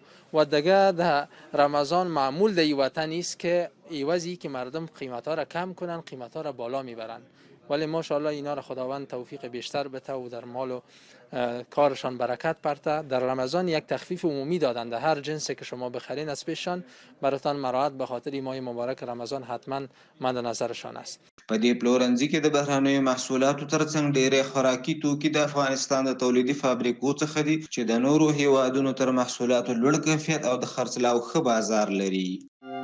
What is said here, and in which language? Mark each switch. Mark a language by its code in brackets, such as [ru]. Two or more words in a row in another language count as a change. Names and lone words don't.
[fa] و دیگه در رمضان معمول در این وطن است که ایوازی که مردم قیمت ها را کم کنن، قیمت ها را بالا میبرن، ولی ماشاءالله اینا را خداوند توفیق بیشتر بده و در مال و کارشان برکت پرته. در رمضان یک تخفیف عمومی دادند، هر جنسی که شما بخرین از پیششان براتان مراعات به خاطر ماه مبارک رمضان حتما مد نظرشان است. [ps] په دې پلورنځي کې د بهرنیو محصولاتو ترڅنګ ډېری خوراکي توکي د افغانستان د تولیدي فابریکو څخه دي چې د نورو هیوادونو تر محصولاتو لوړ کیفیت او د خرڅلاو ښه بازار لري.